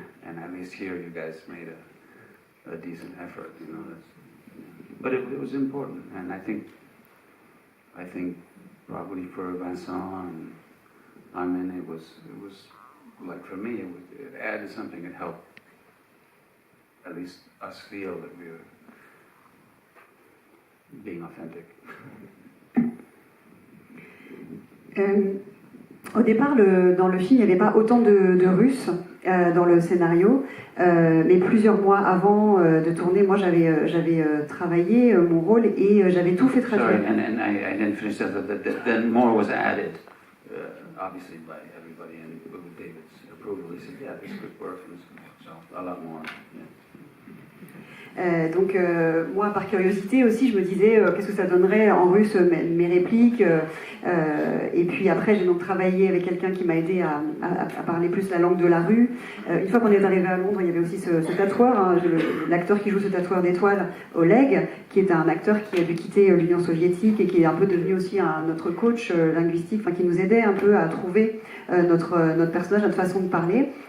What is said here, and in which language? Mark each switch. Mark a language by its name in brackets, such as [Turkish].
[English] And at least here you guys made a decent effort, But it was important, and I think probably for Vincent and Armin, it was like for me, it added something that helped at least us feel that we were being authentic. [French] Au départ, dans le film, il n'y avait pas autant de Russes dans le scénario, mais plusieurs mois avant de tourner, moi j'avais travaillé mon rôle et j'avais tout fait traduire. [English] Sorry, and I didn't finish that. Then more was added, obviously by everybody, and with David's approval, he said, yeah, this could work, so a lot more. Yeah. [French] Donc moi, par curiosité aussi, je me disais qu'est-ce que ça donnerait en russe mes répliques. Et puis après, j'ai donc travaillé avec quelqu'un qui m'a aidé à parler plus la langue de la rue. Une fois qu'on est arrivé à Londres, il y avait aussi ce tatoueur, l'acteur qui joue ce tatoueur d'étoiles, Oleg, qui est un acteur qui a dû quitter l'Union soviétique et qui est un peu devenu aussi notre coach linguistique, qui nous aidait un peu à trouver notre personnage, notre façon de parler.